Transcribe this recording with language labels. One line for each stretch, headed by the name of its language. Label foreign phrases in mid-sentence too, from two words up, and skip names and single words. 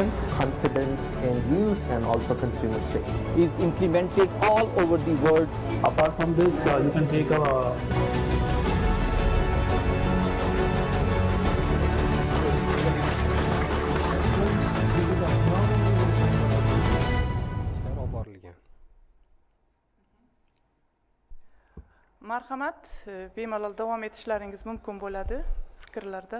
English: Confidence in use and also consumer safety is implemented all over the world. Apart from this, you can take a
Uzbek: ishlar olib borilgan. Marhamat, bemalol davom etishlaringiz mumkin bo'ladi fikrlarda.